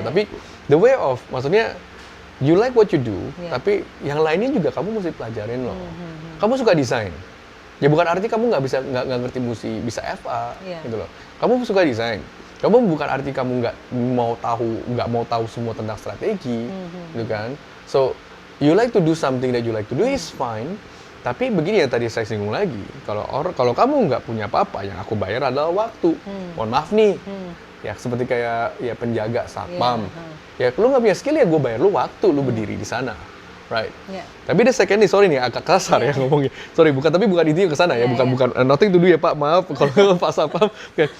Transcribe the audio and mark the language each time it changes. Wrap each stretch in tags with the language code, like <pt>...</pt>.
<id>Tapi</id> <en>the way of,</en> <id>maksudnya</id> <en>you like what you do,</en> <id>tapi yang lainnya juga kamu mesti pelajarin loh. Kamu suka desain, Ya bukan arti kamu nggak ngerti musik bisa FA Iya. gitu loh. Kamu suka desain. Kamu bukan arti kamu nggak mau tahu semua tentang strategi, gitu kan?</id> <en>So you like to do something that you like to do is fine.</en> <id>Tapi begini ya tadi saya singgung lagi, kalau kamu nggak punya apa-apa, yang aku bayar adalah waktu. Mohon maaf nih, ya seperti kayak ya penjaga satpam. Ya lu nggak punya skill ya gue bayar lu waktu, lu berdiri di sana.</id> <en>Right. Yeah.</en> <id>Tapi the second nih, sorry nih agak kasar ya ngomongnya. Sorry, bukan intinya ke sana ya, bukan</id> <en>nothing to do</en> <id>ya Pak, maaf kalau Pak Sapam. Okay.</id>